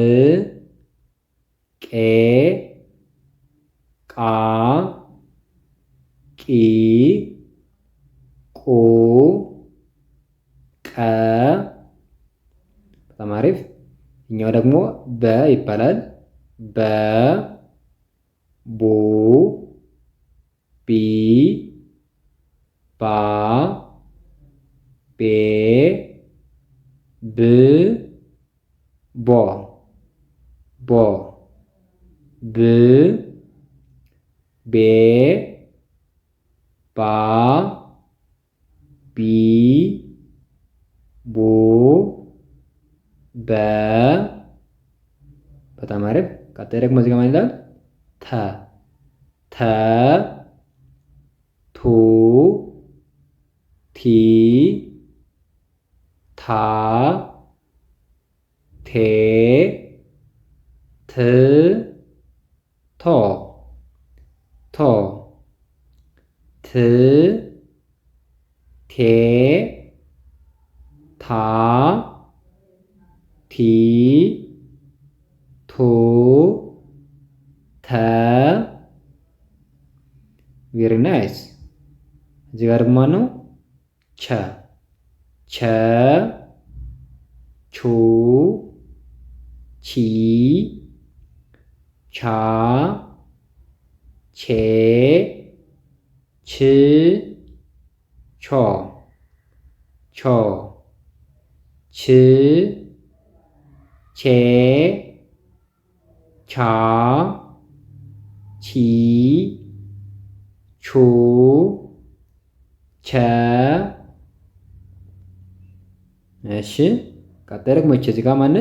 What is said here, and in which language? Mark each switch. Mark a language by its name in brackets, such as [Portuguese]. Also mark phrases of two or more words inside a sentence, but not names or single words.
[Amharic] ቄ ቃ ቂ ቁ ቀ። በጣም አሪፍ። እኛው ደግሞ በ ይባላል። በ ቡ ቢ ባ ቤ ብ ቦ ቦ ብ ቤ ባ ቢ ቡ በ። በጣም አሪፍ። ቀጣይ ደግሞ እዚህ ጋር ማን ይላል? ተ ተ ቱ ቲ ታ ቴ ት ቶ ቶ ት ቴ ታ ቲ ቱ ተ። [English] very nice። [Amharic] እዚህ ጋር ደግሞ ማነው? ቸ ቸ ቹ ቺ ቻ ቼ ች ቾ ቾ ች ቼ ቻ ቺ ቹ ቸ። እሺ ቀጣይ ደግሞ እቺ እዚህ ጋር ማነች?